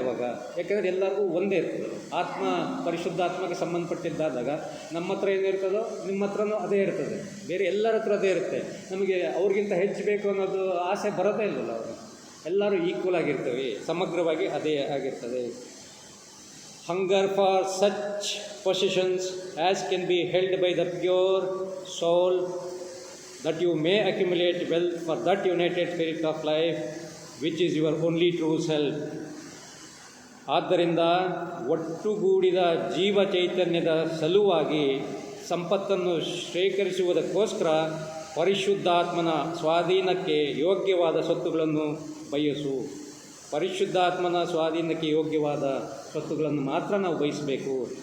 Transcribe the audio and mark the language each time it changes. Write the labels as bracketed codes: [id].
[kn] ಅವಾಗ ಯಾಕೆಂದರೆ ಎಲ್ಲರಿಗೂ ಒಂದೇ ಇರ್ತದೆ. ಆತ್ಮ ಪರಿಶುದ್ಧಾತ್ಮಕ್ಕೆ ಸಂಬಂಧಪಟ್ಟಿದ್ದಾದಾಗ ನಮ್ಮ ಹತ್ರ ಏನಿರ್ತದೋ ನಿಮ್ಮ ಹತ್ರನೂ ಅದೇ ಇರ್ತದೆ, ಬೇರೆ ಎಲ್ಲರ ಹತ್ರ ಅದೇ ಇರುತ್ತೆ. ನಮಗೆ ಅವ್ರಿಗಿಂತ ಹೆಚ್ಚು ಬೇಕು ಅನ್ನೋದು ಆಸೆ ಬರೋದೇ ಇಲ್ಲಲ್ಲ. ಅವರು ಎಲ್ಲರೂ ಈಕ್ವಲ್ ಆಗಿರ್ತವೆ, ಸಮಗ್ರವಾಗಿ ಅದೇ ಆಗಿರ್ತದೆ. [en] Hunger for such possessions as can be held by the pure soul, that you may accumulate wealth for that united spirit of life, which is your only true self. [kn] ಆದ್ದರಿಂದ ಒಟ್ಟುಗೂಡಿದ ಜೀವ ಚೈತನ್ಯದ ಸಲುವಾಗಿ ಸಂಪತ್ತನ್ನು ಶೇಖರಿಸುವುದಕ್ಕೋಸ್ಕರ ಪರಿಶುದ್ಧಾತ್ಮನ ಸ್ವಾಧೀನಕ್ಕೆ ಯೋಗ್ಯವಾದ ಸ್ವತ್ತುಗಳನ್ನು ಬಯಸು. ಪರಿಶುದ್ಧಾತ್ಮನ ಸ್ವಾಧೀನಕ್ಕೆ ಯೋಗ್ಯವಾದ ಸ್ವತ್ತುಗಳನ್ನು ಮಾತ್ರ ನಾವು ಬಯಸಬೇಕು.